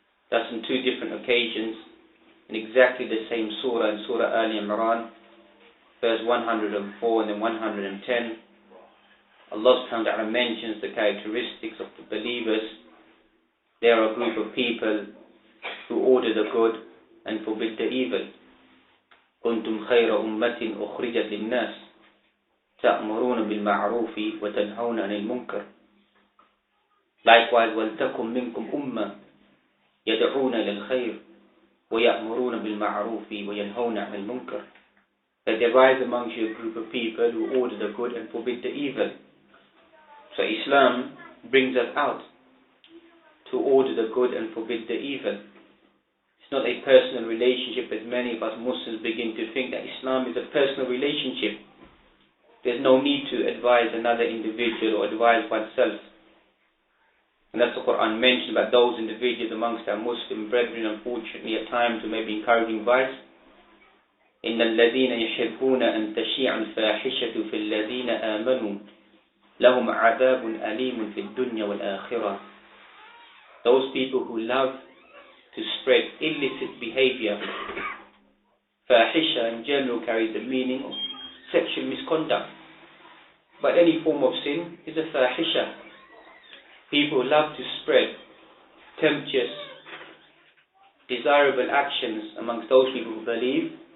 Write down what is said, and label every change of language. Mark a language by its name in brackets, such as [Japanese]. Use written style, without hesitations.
[English] That's on two different occasions, in exactly the same surah, in Surah Al-Imran, verse 104 and then 110. Allah subhanahu wa ta'ala mentions the characteristics of the believers. They are a group of people who order the good and forbid the evil. [Arabic] كنتم خير أمة أخرجت للناس تأمرون بالمعروف وتنهون عن المنكر. [English] Likewise, [Arabic] وَلْتَكُمْ مِنْكُمْ أُمَّةٌ يَدْعُونَ لِلْخَيْرِ وَيَأْمُرُونَ بِالْمَعْرُوفِ وَيَنْهَوْنَ عَنِ الْمُنكَرِ. [English] That there rise amongst you a group of people who order the good and forbid the evil. So Islam brings us out to order the good and forbid the evil. It's not a personal relationship as many of us Muslims begin to think, that Islam is a personal relationship. There's no need to advise another individual or advise oneself. And that's what Quran mentioned about those individuals amongst our Muslim brethren, unfortunately at times who may be encouraging vice. [Arabic] إِنَّ الَّذِينَ يُحِبُّونَ أَن تَشِيعَ الْفَاحِشَةُ فِي الَّذِينَ آمَنُوا لَهُمْ عَذَابٌ أَلِيمٌ فِي الدُّنْيَا وَالْآخِرَةِ. [English] Those people who love to spread illicit behavior. Fahisha in general carries the meaning of sexual misconduct. But any form of sin is a fahisha. People love to spread tempestuous, desirable actions amongst those people who believe.